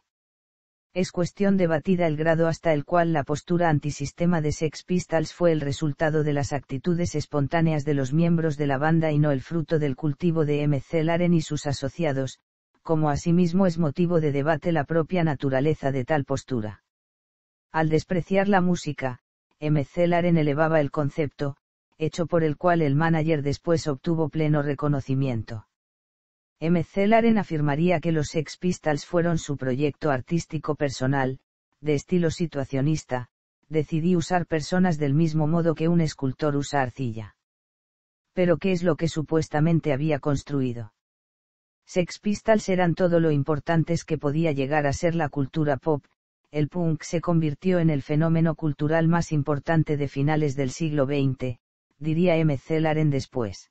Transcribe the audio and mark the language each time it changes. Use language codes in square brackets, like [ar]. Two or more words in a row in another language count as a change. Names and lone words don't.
[es] Es cuestión debatida el grado hasta el cual la postura antisistema de Sex Pistols fue el resultado de las actitudes espontáneas de los miembros de la banda y no el fruto del cultivo de McLaren y sus asociados, como asimismo es motivo de debate la propia naturaleza de tal postura. Al despreciar la música, McLaren elevaba el concepto, hecho por el cual el manager después obtuvo pleno reconocimiento. McLaren afirmaría que los Sex Pistols fueron su proyecto artístico personal, de estilo situacionista, decidí usar personas del mismo modo que un escultor usa arcilla. Pero ¿qué es lo que supuestamente había construido? Sex Pistols eran todo lo importantes que podía llegar a ser la cultura pop, el punk se convirtió en el fenómeno cultural más importante de finales del siglo XX, diría McLaren después.